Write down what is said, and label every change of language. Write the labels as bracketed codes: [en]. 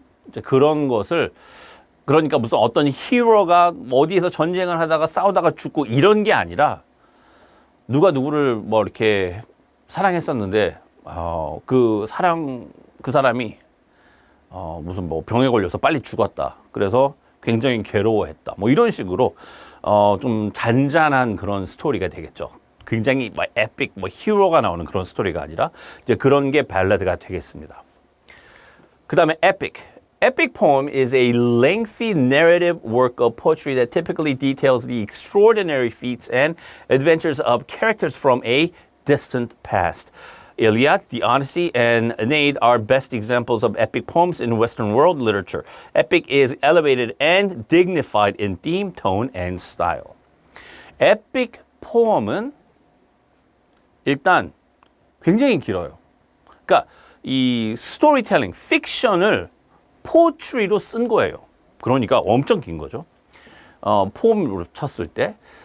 [ko] 이제 그런 것을 그러니까 무슨 어떤 히어로가 어디에서 전쟁을 하다가 싸우다가 죽고 이런 게 아니라 누가 누구를 뭐 이렇게 사랑했었는데 그 사람이 무슨 뭐 병에 걸려서 빨리 죽었다. 그래서 굉장히 괴로워했다. 뭐 이런 식으로 좀 잔잔한 그런 스토리가 되겠죠. 굉장히 뭐 에픽, 뭐 히어로가 나오는 그런 스토리가 아니라 이제 그런 게 발라드가 되겠습니다. 그 다음에 epic. [en] Epic poem is a lengthy narrative work of poetry that typically details the extraordinary feats and adventures of characters from a distant past. Iliad, the Odyssey, and Aeneid are best examples of epic poems in Western world literature. Epic is elevated and dignified in theme, tone, and style. [ko] epic poem은 일단 굉장히 길어요. 그러니까 이 스토리텔링, 픽션을 포트리로 쓴 거예요. 그러니까 엄청 긴 거죠. 포엠으로 쳤을 때.